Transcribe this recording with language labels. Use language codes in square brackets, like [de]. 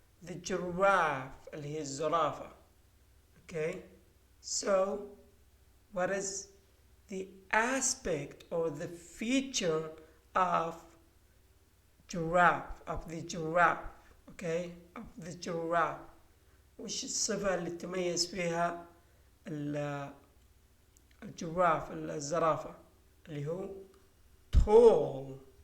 [en] The giraffe [ar] اللي هي الزرافة. [en] okay, so what is the aspect or the feature of the giraffe. okay, of the giraffe. [ar] وش الصفة اللي تميز فيها الجراف الزرافة؟ اللي هو tall.